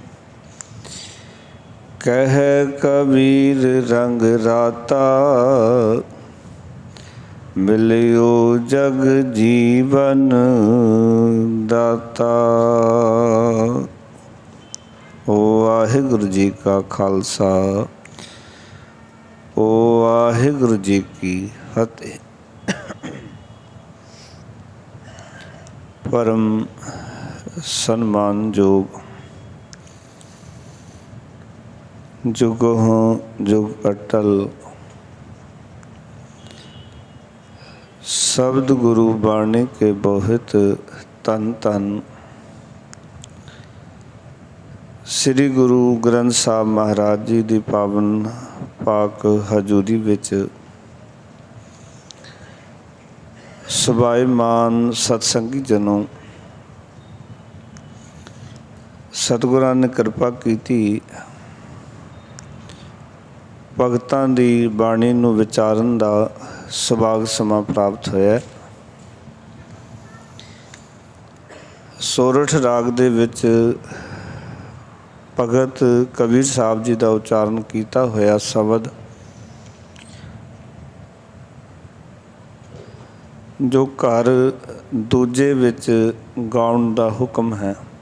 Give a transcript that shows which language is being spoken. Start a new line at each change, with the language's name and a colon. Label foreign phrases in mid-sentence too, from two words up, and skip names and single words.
Punjabi: ਕਹ ਕਬੀਰ ਰੰਗ ਰਾਤਾ, ਮਿਲਿਓ ਜਗ ਜੀਵਨ ਦਾਤਾ। ਓ ਵਾਹਿਗੁਰੂ ਜੀ ਕਾ ਖਾਲਸਾ, ਓ ਵਾਹਿਗੁਰੂ ਜੀ ਕੀ ਫ਼ਤਿਹ। ਪਰਮ ਸਨਮਾਨਯੋਗ ਜੁਗੋਂ ਜੁਗ ਅਟੱਲ ਸ਼ਬਦ ਗੁਰੂ ਬਾਣੀ ਕੇ ਬੋਹਿਥ ਤਨ ਤਨ ਸ੍ਰੀ ਗੁਰੂ ਗ੍ਰੰਥ ਸਾਹਿਬ ਮਹਾਰਾਜ ਜੀ ਕੀ ਪਾਵਨ ਪਾਕ ਹਜ਼ੂਰੀ ਵਿਚ ਸੁਭਾਇਮਾਨ ਸਤਸੰਗੀ ਜਨੋ, ਸਤਿਗੁਰਾਂ ਨੇ ਕਿਰਪਾ ਕੀ ਭਗਤਾਂ ਦੀ ਬਾਣੀ ਨੂੰ ਵਿਚਾਰਨ ਦਾ ਸੁਭਾਗ ਸਮਾਂ ਪ੍ਰਾਪਤ ਹੋਇਆ। ਸੋਰਠ ਰਾਗ ਦੇ ਵਿੱਚ ਭਗਤ ਕਬੀਰ ਸਾਹਿਬ ਜੀ ਦਾ ਉਚਾਰਨ ਕੀਤਾ ਹੋਇਆ ਸ਼ਬਦ ਜੋ ਘਰ ਦੂਜੇ ਵਿੱਚ ਗਾਉਣ ਦਾ ਹੁਕਮ ਹੈ।